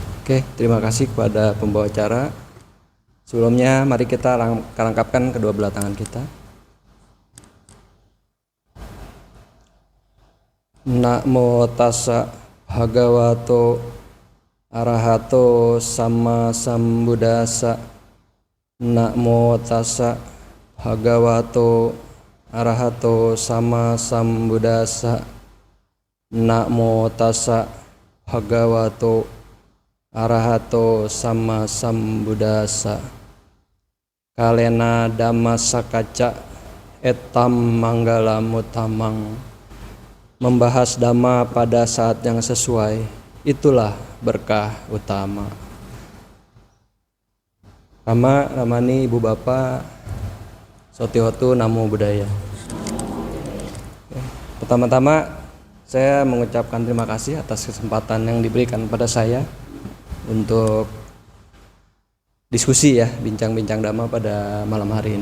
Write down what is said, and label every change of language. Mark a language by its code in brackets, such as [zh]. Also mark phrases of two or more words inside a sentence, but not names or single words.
[id] Oke, terima kasih kepada pembawa acara. Sebelumnya mari kita rangkapkan kedua belah tangan kita. [pi] Namo tassa bhagavato arahato sama sambuddhassa. Namo tassa bhagavato arahato sama sambuddhassa. Namo tassa bhagavato arahato sama sambuddhassa. Kalena dhamma sakaca etam manggala mutamang. [id] Membahas dhamma pada saat yang sesuai, itulah berkah utama. Rama, Ramani, Ibu Bapak, [pi] Sotihotu, Namo Buddhaya. [id] Pertama-tama saya mengucapkan terima kasih atas kesempatan yang diberikan pada saya untuk diskusi ya, bincang-bincang dhamma pada malam hari ini.